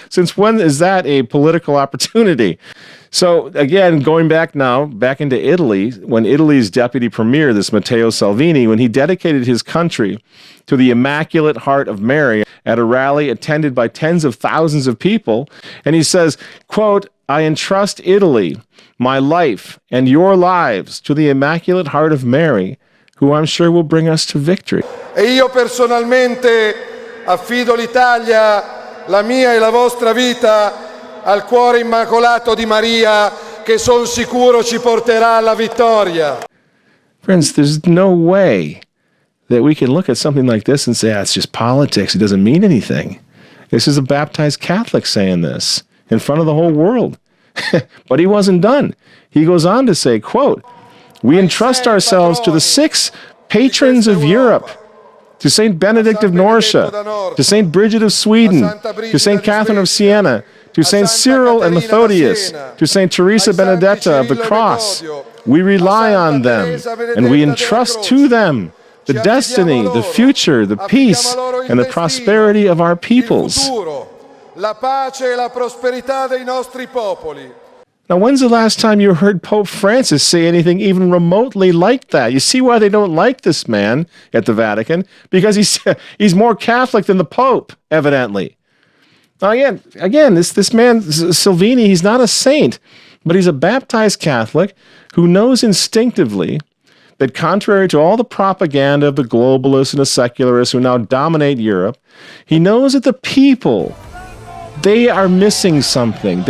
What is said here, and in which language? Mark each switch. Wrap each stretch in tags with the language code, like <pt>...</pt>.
<en>Since when is that a political opportunity? So again, going back into Italy, when Italy's deputy premier, this Matteo Salvini, when he dedicated his country to the Immaculate Heart of Mary at a rally attended by tens of thousands of people, and he says, quote, I entrust Italy, my life, and your lives to the Immaculate Heart of Mary, who I'm sure will bring us to victory.</en> <it>E io personalmente affido l'Italia, la mia e la vostra vita, al cuore immacolato di Maria, che son sicuro ci porterà alla vittoria.</it> <en>Friends, there's no way that we can look at something like this and say, it's just politics, it doesn't mean anything. This is a baptized Catholic saying this in front of the whole world. But he wasn't done. He goes on to say, quote, we entrust ourselves to the 6 patrons of Europe, to St. Benedict of Norcia, to St. Bridget of Sweden, to St. Catherine of Siena, to St. Cyril and Methodius, to St. Teresa Benedetta of the Cross. We rely on them, and we entrust to them the destiny, the future, the peace, and the prosperity of our peoples.</en> <it>La pace e la prosperità dei nostri popoli.</it> <en>Now, when's the last time you heard Pope Francis say anything even remotely like that? You see why they don't like this man at the Vatican? Because he's more Catholic than the Pope, evidently. Now, again, this man, Salvini, he's not a saint, but he's a baptized Catholic who knows instinctively that contrary to all the propaganda of the globalists and the secularists who now dominate Europe, he knows that the people, they are missing something.</en>